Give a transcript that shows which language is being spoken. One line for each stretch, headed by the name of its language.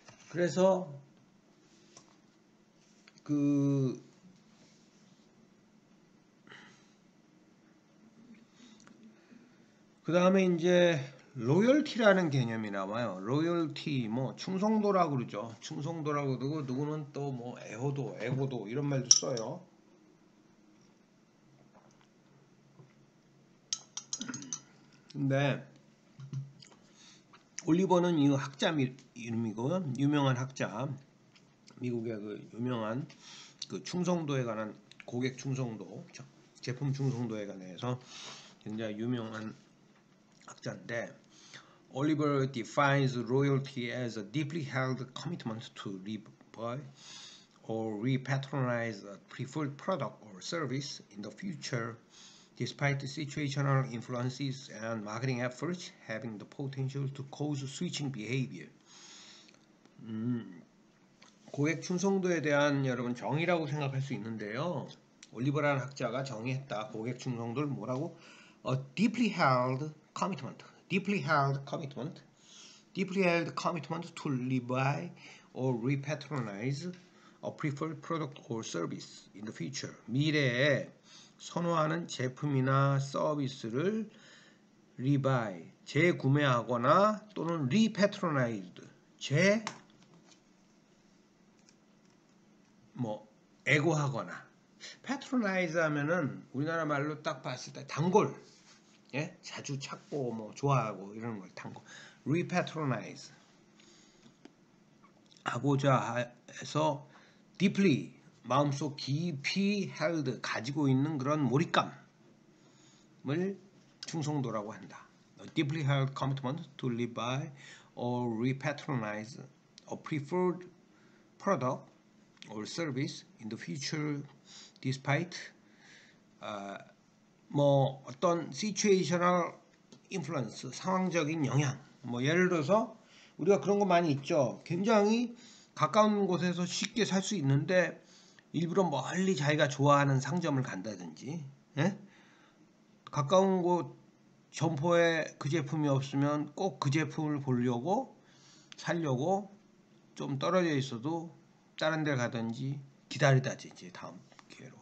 Korean: 그래서 그 다음에 이제 로열티라는 개념이 나와요. 로열티 뭐 충성도라고 그러죠. 충성도라고 그러고 누구는 또 뭐 애호도 이런 말도 써요. 근데 올리버는 이 학자 이름이고 유명한 학자, 미국의 그 유명한 그 충성도에 관한 고객 충성도, 제품 충성도에 관해서 굉장히 유명한 학자인데
English: Oliver defines loyalty as a deeply held commitment to rebuy or repatronize a preferred product or service in the future despite situational influences and marketing efforts having the potential to cause switching behavior.
Korean: 고객 충성도에 대한 여러분 정의라고 생각할 수 있는데요. 올리버라는 학자가 정의했다. 고객 충성도를 뭐라고?
English: A deeply held commitment. Deeply held commitment. Deeply held commitment to rebuy or repatronize a preferred product or service in the future.
Korean: 미래에 선호하는 제품이나 서비스를 rebuy, 재구매하거나 또는 repatronize, 애고하거나. patronize 하면은 우리나라 말로 딱 봤을 때 단골, 예? 자주 찾고 좋아하고 이런 걸 단골. repatronize 하고자 해서 deeply 마음속 깊이 held 가지고 있는 그런 몰입감을 충성도라고 한다.
English: A deeply held commitment to live by or repatronize a preferred product or service in the future despite
Korean: 어떤
English: situational influence,
Korean: 상황적인 영향. 예를 들어서 우리가 그런 거 많이 있죠. 굉장히 가까운 곳에서 쉽게 살 수 있는데 일부러 멀리 자기가 좋아하는 상점을 간다든지, 예? 가까운 곳 점포에 그 제품이 없으면 꼭 그 제품을 보려고 살려고 좀 떨어져 있어도 다른 데 가든지 기다리다든지 다음 기회로.